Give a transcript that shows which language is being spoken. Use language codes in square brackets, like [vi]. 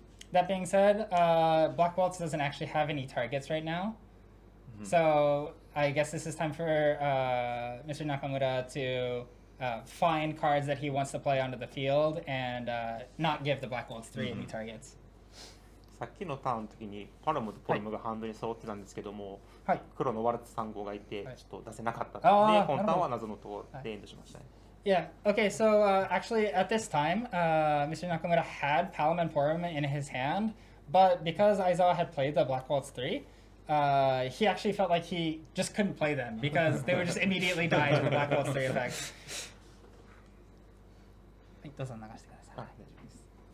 [en] That being said, Black Waltz doesn't actually have any targets right now. So I guess this is time for Mr. Nakamura to find cards that he wants to play onto the field and not give the Black Waltz 3 any targets. [ja] さっきのターンの時にパルムとポルムがハンドに揃ってたんですけども、はい、黒のワルツ3号がいてちょっと出せなかったあーので、このターンは謎のところでエンドしましたね。 [en] Yeah, okay, so actually at this time, Mr. Nakamura had Palom and Porum in his hand, but because Aizawa had played the Black Waltz 3, he actually felt like he just couldn't play them because they would just immediately die to the Black Waltz 3 effect. [ja] はい、どうぞ流してください。大丈夫です。